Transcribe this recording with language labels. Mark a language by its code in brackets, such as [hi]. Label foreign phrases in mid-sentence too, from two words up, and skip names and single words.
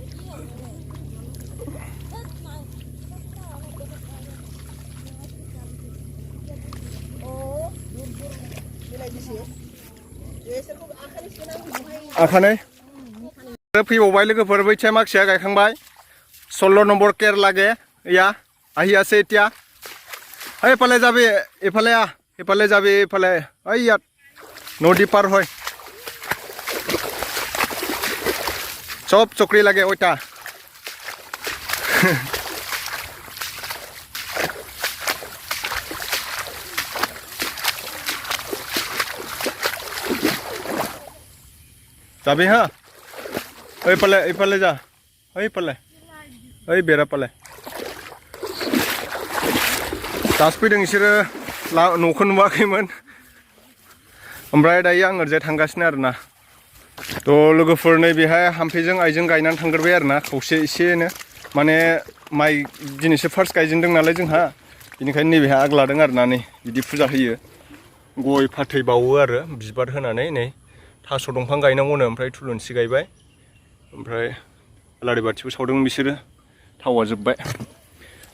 [brx] आखानै फैबावबाय लोगोफोर बैथिया माखासेया गायखांबाय [as] 16 নম্বৰ केर লাগে ইয়া আহি আছে এতিয়া এইফালে যাবি এফালে যাবি এইফালে এই ইয়াত নদী পাৰ হয় সব চক্ৰী লাগে ওইটা যাবি হা এইফালে যা এইফালে [brx] ओइ बेराफाले दासो फैदों बिसोरो न'खौ नुवाखैमोन ओमफ्राय दायो आं ओरैजाय थांगासिनो आरोना थ' लोगोफोर नै बेहाय हाम्फेजों आइजों गायनानै थांग्रोबाय आरोना खावसे एसेनो माने माइ दिनैसो फार्स्ट गायजेनदों नालाय जोंहा बेनिखायनो नैबेहाय आग लादों आरोना नै बिदि फुजा होयो गय फाथै बावो आरो बिबार होनानै नै थास' दंफां गायनांगौनो ओमफ्राय थुलुंसि गायबाय ओमफ्राय आलारि बाथिबो सावदों बिसोरो थावा जोब्बाय